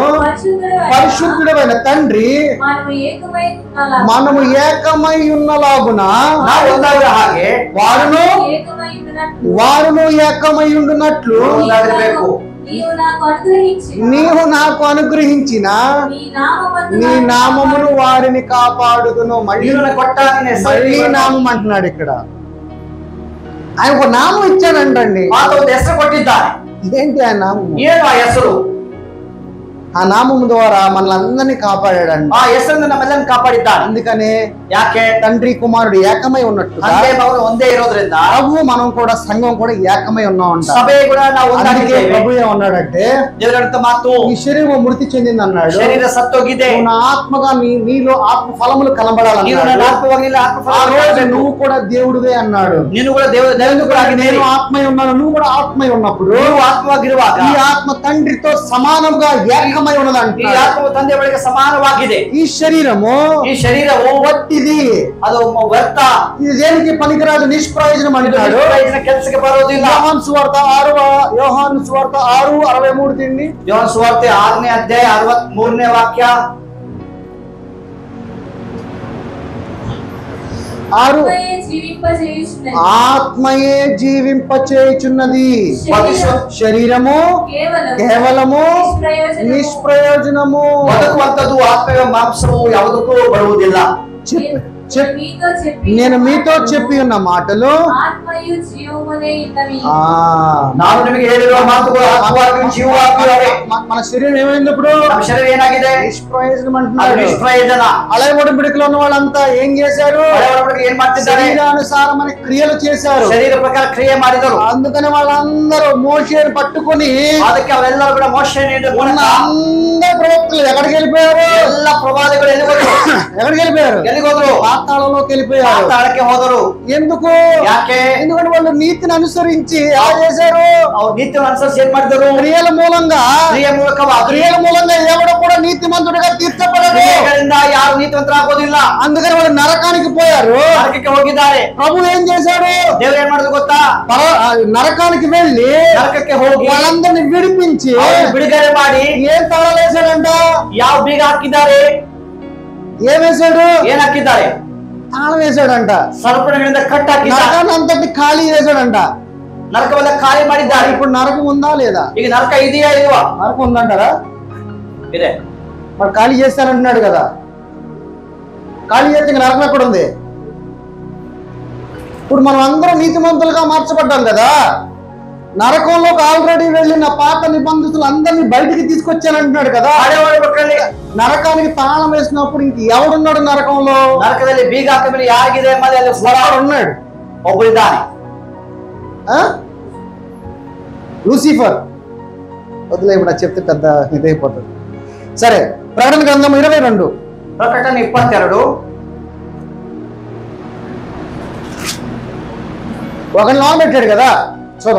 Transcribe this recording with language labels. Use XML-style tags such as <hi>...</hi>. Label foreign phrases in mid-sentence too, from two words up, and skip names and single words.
<te>పరిశుద్ధుడైన తండ్రి మనము ఏకమై ఉన్నలాగున వారును ఏకమై ఉండునట్లు నీవు నాకు అనుగ్రహించిన నీ నామమును వారిని కాపాడుదును. మళ్ళీ నామం అంటున్నాడు ఇక్కడ. ఆయన ఒక నామం ఇచ్చాడంటండి.</te> <kn>ಹೆಸರು ಕೊಟ್ಟಿದ್ದಾನೆ.</kn> <te>ఏంటి ఆ నామము?</te> <kn>ಏನು ಆ ಹೆಸರು?</kn> <te>ఆ నామము ద్వారా మనల్ని కాపాడాడండి.</te> <kn>ಆ ಹೆಸರಿಂದ ನಮ್ಮೆಲ್ಲರನ್ನು ಕಾಪಾಡಿದ್ದಾನೆ.</kn> <te>అందుకనే</te> <kn>ಯಾಕೆ?</kn> <te>తండ్రి కుమారుడు ఏకమై ఉన్నట్టుగా</te> <kn>ತಂದೆ ಮಗನು ಒಂದೇ ಇರೋದ್ರಿಂದ</kn> <te>ప్రభు మనం కూడా సంఘం కూడా ఏకమై ఉన్నామంట.</te> <kn>ಸಭೆ ಕೂಡ ನಾವು</kn> <te>అందుకే</te> <kn>ಒಂದಾಗಿದ್ದೇವೆ.</kn> <te>ప్రభు ఏమన్నాడంటే</te> <kn>ದೇವರಂತ ಮಾತು,</kn> <te>ఈ శరీరం మృతి చెందింది అన్నాడు.</te> <kn>ಶರೀರ ಸತ್ತೋಗಿದೆ,</kn> <te>నువ్వు నా ఆత్మగా నీలో ఆత్మ ఫలములు</te> <kn>ನೀನು</kn> <te>కనబడాలన్నాడు.</te> <kn>ನನ್ನ ಆತ್ಮವಾಗಿಲ್ಲ,</kn> <te>ఆ రోజు</te> <kn>ಆತ್ಮಫಲ</kn> <te>నువ్వు కూడా దేవుడివే అన్నాడు.</te> <kn>ನೀನು ಕೂಡ ದೇವರಿಂದ ಕೂಡ ಆಗಿದ್ದೇನೆ.</kn> <te>నేను ఆత్మై ఉన్నాను, నువ్వు కూడా ఆత్మై ఉన్నప్పుడు</te> <kn>ನೀವು ಆತ್ಮವಾಗಿರುವಾಗ</kn> <te>ఈ ఆత్మ తండ్రితో సమానంగా ఏకమై ఉన్నదంట.</te> <kn>ಈ ಆತ್ಮವು ತಂದೆ ಬಳಿಗೆ ಸಮಾನವಾಗಿದೆ.</kn> <te>ఈ శరీరము</te> <kn>ಈ ಶರೀರವು</kn> <te>వట్టిది,</te> <kn>ಅದು ವ್ಯರ್ಥ,</kn> <te>ఇది దేనికి పనికిరాదు, నిష్ప్రయోజనం అంటాడు.</te> <kn>ಕೆಲಸಕ್ಕೆ ಬರೋದಿಲ್ಲ.</kn> <te>యోహాను సువార్త 6:63 తిండి.</te> <kn>ಯೋಹಾನ ಸುವಾರ್ತೆ 6ನೇ ಅಧ್ಯಾಯ 63ನೇ ವಾಕ್ಯ.</kn> <te>6 ఆత్మయే జీవింపచేయుచున్నది, శరీరము కేవలము నిష్ప్రయోజనము.</te> <kn>ಬದುಕುವಂತದ್ದು ಆತ್ಮವೇ, ಮಾಂಸವು ಯಾವುದಕ್ಕೂ ಬರುವುದಿಲ್ಲ.</kn> <te>నేను మీతో చెప్పి ఉన్న మాటలు</te> <kn>ನಾನು ನಿಮಗೆ ಹೇಳಿರುವ ಮಾತುಗಳು ಆತ್ಮವಾಗಿಯೂ ಜೀವವಾಗಿವೆ.</kn> <te>మన శరీరం ఏమైంది ఇప్పుడు?</te> <kn>ನಮ್ಮ ಶರೀರ ಏನಾಗಿದೆ?</kn> <te>నిష్ప్రయోజనం</te> <kn>ಅದು</kn> <te>అంటున్నాడు.</te> <kn>ನಿಷ್ಪ್ರಯೋಜನ.</kn> <te>అలాగే ఒడంబడికలో ఉన్న వాళ్ళంతా ఏం చేశారు?</te> <kn>ಏನ್ ಮಾಡ್ತಿದ್ದಾರೆ?</kn> <te>శరీరానుసారమైన క్రియలు చేశారు,</te> <kn>ಶರೀರ ಪ್ರಕಾರ ಕ್ರಿಯೆ ಮಾಡಿದರು.</kn> <te>అందుకని వాళ్ళందరూ మోషేని పట్టుకొని</te> <kn>ಅದಕ್ಕೆ ಅವರೆಲ್ಲರೂ ಕೂಡ ಮೋಶೆ</kn> <te>ఉన్న అందరు ప్రవక్తలు ఎక్కడికి వెళ్ళిపోయారు?</te> <kn>ಎಲ್ಲ ಪ್ರವಾದಿಗಳು ಎಲ್ಲಿಗೋದ್ರು?</kn> <te>ఎక్కడికి వెళ్ళిపోయారు?</te> <kn>ಎಲ್ಲಿಗೋದ್ರು?</kn> <te>పాతాళంలోకి వెళ్ళిపోయారు.</te> <kn>ಪಾತಾಳಕ್ಕೆ ಹೋದರು.</kn> <te>ఎందుకు?</te> <kn>ಯಾಕೆ?</kn> <te>ఎందుకంటే వాళ్ళు నీతిని అనుసరించి ఎలా చేశారు?</te> <kn>ಅವ್ರು ನೀತಿಯನ್ನು ಅನುಸರಿಸಿ ಏನ್ ಮಾಡಿದರು?</kn> <te>క్రియల మూలంగా</te> <kn>ಕ್ರಿಯೆ ಮೂಲಕವಾಗಿ</kn> <te>ఎవడు కూడా నీతిమంతుడిగా తీర్చబడరు.</te> <kn>ಕ್ರಿಯೆಗಳಿಂದ ಯಾರು ನೀತಿವಂತರಾಗೋದಿಲ್ಲ.</kn> <te>అందుకని వాళ్ళు నరకానికి పోయారు.</te> <kn>ನರಕಕ್ಕೆ ಹೋಗಿದ್ದಾರೆ.</kn> <te>ప్రభు ఏం చేశాడు?</te> <kn>ದೇವರು ಏನ್ ಮಾಡಿದ್ರು ಗೊತ್ತಾ?</kn> <te>నరకానికి వెళ్ళి</te> <kn>ನರಕಕ್ಕೆ ಹೋಗಿ</kn> <te>వాళ్ళందరినీ విడిపించి</te> <kn>ಬಿಡುಗಡೆ ಮಾಡಿ</kn> <te>ఏం తాళాలేసాడంట?</te> <kn>ಯಾವ ಬೀಗ ಹಾಕಿದ್ದಾರೆ?</kn> <te>ఏం వేశాడు?</te> <kn>ಏನ್ ಹಾಕಿದ್ದಾರೆ?</kn> <te>తాళం వేశాడంట.</te> <kn>ಸರ್ಪಣಗಳಿಂದ ಕಟ್ ಹಾಕಿದ್ದಾರೆ.</kn> <te>నరకాన్ని అంతటి ఖాళీ చేశాడంట.</te> <kn>ನರಕವೆಲ್ಲ ಖಾಲಿ ಮಾಡಿದ್ದಾರೆ.</kn> <te>ఇప్పుడు నరకం ఉందా లేదా?</te> <kn>ಈಗ ನರಕ ಇದೆಯಾ ಇಲ್ವಾ?</kn> <te>నరకం ఉందంటారా?</te> <kn>ಇದೆ.</kn> <te>మరి ఖాళీ చేస్తానంటున్నాడు కదా. ఖాళీ చేస్తే ఇంకా నరకం ఎక్కడ ఉంది? ఇప్పుడు మనం అందరం నీతిమంతులుగా మార్చబడ్డాం కదా. నరకంలోకి ఆల్రెడీ వెళ్ళిన పాత నిబంధనలు అందరినీ బయటికి తీసుకొచ్చానంటున్నాడు కదా. నరకానికి తాళం వేసినప్పుడు ఇంక ఎవడున్నాడు నరకంలో?</te> <kn>ನರಕದಲ್ಲಿ ಬೀಗ ಹಾಕ ಮೇಲೆ ಯಾರಿಗಿದೆ ಎಂಬುದು ಅಲ್ಲಿ</kn> <te>ఉన్నాడు,</te> <kn>ಒಬ್ಬರಿದ್ದಾನೆ.</kn> <te>లూసిఫర్. వదిలే, ఇప్పుడు అది చెప్తే పెద్ద ఇదైపోతుంది. సరే, ప్రకటన గ్రంథం 22.</te> <kn>ಪ್ರಕಟಣೆ 22.</kn> <te>ఒకరిని లోన్ పెట్టాడు కదా, చూద్దాం.</te>